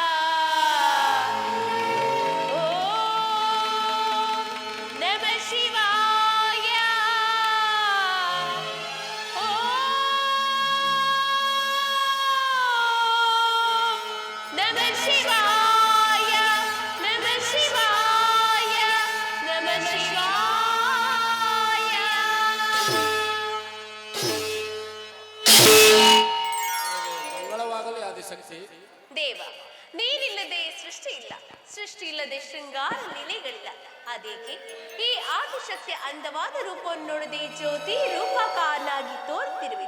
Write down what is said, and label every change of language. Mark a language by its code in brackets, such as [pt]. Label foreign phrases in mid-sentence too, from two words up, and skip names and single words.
[sa] ಓಂ ನಮಃ ಶಿವಾಯ ಓಂ ನಮಃ ಶಿವಾಯ ನಮಃ ಶಿವಾಯ ನಮಃ ಶಿವಾಯ. [kn] ಮಂಗಳವಾಗಲಿ ಆದಿಶಕ್ತಿ. ದೇವ, ನೀನಿಲ್ಲದೆ ಸೃಷ್ಟಿ ಇಲ್ಲ, ಸೃಷ್ಟಿ ಇಲ್ಲದೆ ಶೃಂಗಾರ ಲೀಲೆಗಳಿಲ್ಲ. ಅದೇಕೆ ಈ ಆದಿಶಕ್ತಿಯ ಅಂದವಾದ ರೂಪವನ್ನು ನೋಡದೆ ಜ್ಯೋತಿ ರೂಪಕಾರನಾಗಿ ತೋರುತ್ತಿರುವೆ.